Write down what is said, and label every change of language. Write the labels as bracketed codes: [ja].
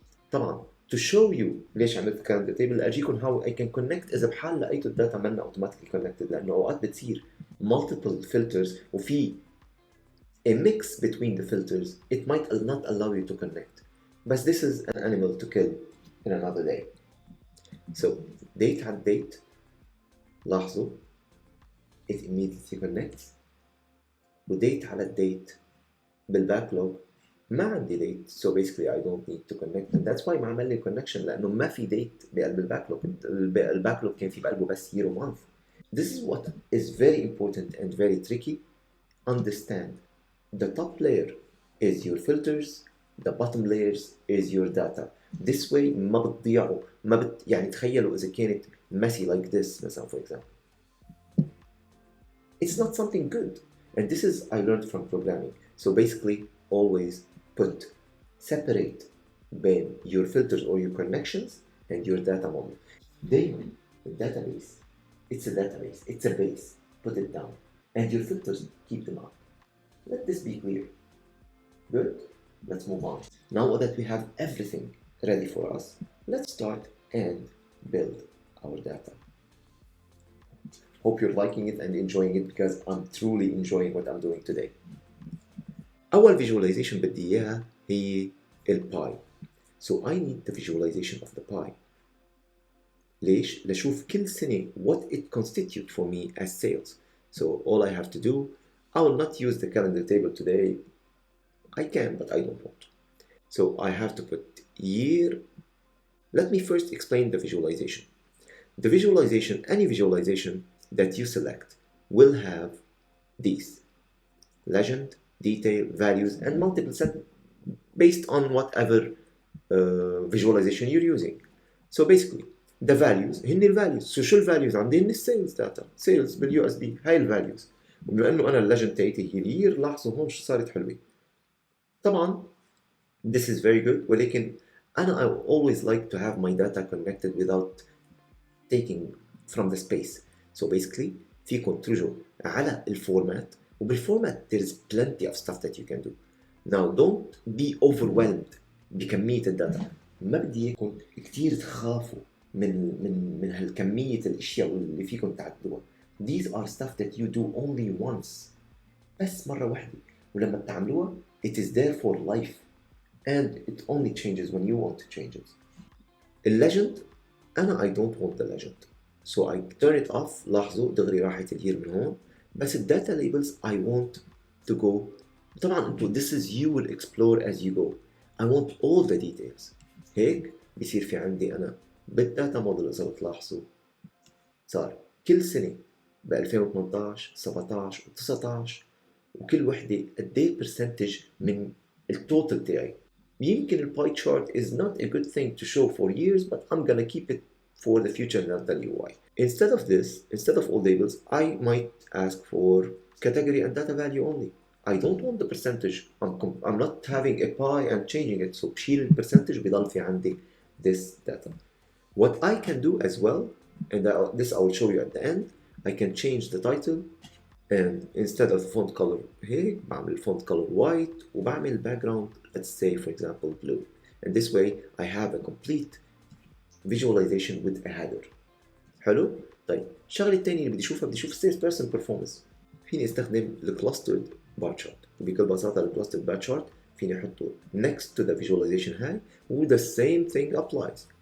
[ar] طبعا [en] to show you [ar] ليش عملت [en] calendar table [ar] أجيكم [en] how I can connect [ar] إذا بحال لقيتوا الداتا منا [en] automatically connected، [ar] لأنه أوقات بتصير [en] multiple filters [ar] وفي [en] a mix between the filters it might not allow you to connect. But this is an animal to kill in another day. So date had date، [ar] لاحظوا [en] it immediately connects، [ar] وديت على الديت بالباكلوج ما عندي ديت. [en] So basically I don't need to connect and that's why [ar] ما عمل لي [en] connection [ar] لأنه ما في ديت بقلب الباكلوج. الباكلوج كان في بقلبه بس [en] year or month. This is what is very important and very tricky. Understand the top layer is your filters, the bottom layers is your data. This way [ar] ما بتضيعوا يعني تخيلوا إذا كانت [en] messy like this [ar] مثلا [en] for example. It's not something good. And this is I learned from programming. So basically always separate between your filters or your connections and your data model. [ar] دايما [en] database, it's a database, it's a base, put it down. And your filters, keep them up. Let this be clear. Good? Let's move on. Now that we have everything ready for us, let's start and build our data. Hope you're liking it and enjoying it because I'm truly enjoying what I'm doing today. [ar] أول visualization بدي إياها هي الباي. [en] So I need the visualization of the pie. [ar] ليش؟ لشوف كل سنة [en] what it constitutes for me as sales. So all I have to do, I will not use the calendar table today. I can, but I don't want to. So I have to put year. Let me first explain the visualization. The visualization, any visualization that you select will have these: legend, detail, values, and multiple set based on whatever visualization you're using. So basically the values [ar] هن [en] values. So [ar] شو [en] values [ar] عندي؟ هن [en] sales data, sales بالUSD. [ar] هاي values. وبما انه انا الليجند تاعتي هي الير، لاحظوا هون شو صارت حلوه. طبعا [en] this is very good، [ar] ولكن انا [en] I always like to have my data connected without taking from the space. So basically [ar] فيكم ترجعوا على الفورمات، وبالفورمات [en] there is plenty of stuff that you can do. Now don't be overwhelmed [ar] بكمية الداتا. ما بدي اياكم كتير تخافوا من هالكمية الاشياء اللي فيكم تعدلوها. [en] These are stuff that you do only once. [ar] بس مرة واحدة، ولما بتعملوها [en] it is there for life and it only changes when you want to change it. [ar] الليجند أنا [en] I don't want the legend. So I turn it off. [ar] لاحظوا دغري راحت الير من هون. بس الداتا [en] labels I want to go. [ar] طبعا انتو [en] this is you will explore as you go. I want all the details. [ar] هيك بيصير في عندي أنا بالداتا موديل. إذا بتلاحظوا صار كل سنة ب 2018 17 و 19 وكل وحدة قد ايه percentage من التوتال تاعي. يمكن الباي [en] chart is not a good thing to show for years, but I'm gonna keep it for the future and I'll tell you why. Instead of this, instead of all labels, I might ask for category and data value only. I don't want the percentage. I'm not having a pie and changing it. [ar] So بشيل البرسنتج بيضل في عندي [en] this data. What I can do as well, and this I will show you at the end, I can change the title, and instead of font color [ar] هيك بعمل [en] font color white [ar] وبعمل [en] background, let's say for example blue, and this way I have a complete visualization with a header. [ar] حلو؟ طيب الشغله الثانيه اللي بدي اشوفها، بدي اشوف السيلز بيرسون بيرفورمانس. فيني استخدم الكلاسترد بار تشارت، وبكل بساطه الكلاسترد بار تشارت فيني احطه [en] next to the visualization [ar] هاي و [en] the same thing applies.